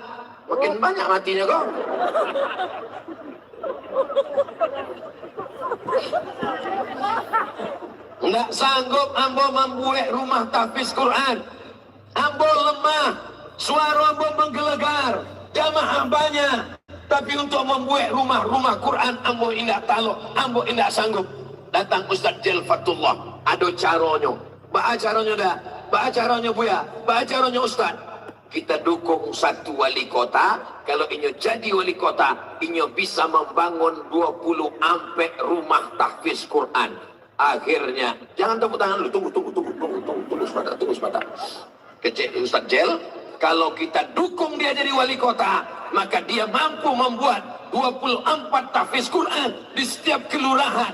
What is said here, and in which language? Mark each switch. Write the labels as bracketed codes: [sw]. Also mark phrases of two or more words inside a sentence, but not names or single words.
[id] Makin banyak matinya kok. Nggak sanggup ambo membuat rumah tahfiz Quran. Ambo lemah, suara ambo menggelegar, jamaah banyak. Tapi untuk membuat rumah Quran [min] ambo indah talo, ambo indah sanggup. [id] Datang Ustadz Jel Fatullah, [min] ada caronyo. Ba caronyo dah, ba caronyo buya, ba caronyo Ustadz. [id] Kita dukung satu wali kota. Kalau inyo jadi wali kota, inyo bisa membangun 20 ampek rumah tahfiz Quran. Akhirnya, jangan tepuk tangan lu, tunggu sebentar. Kecil Ustaz Jel, kalau kita dukung dia jadi wali kota, maka dia mampu membuat 24 tahfiz Quran di setiap kelurahan.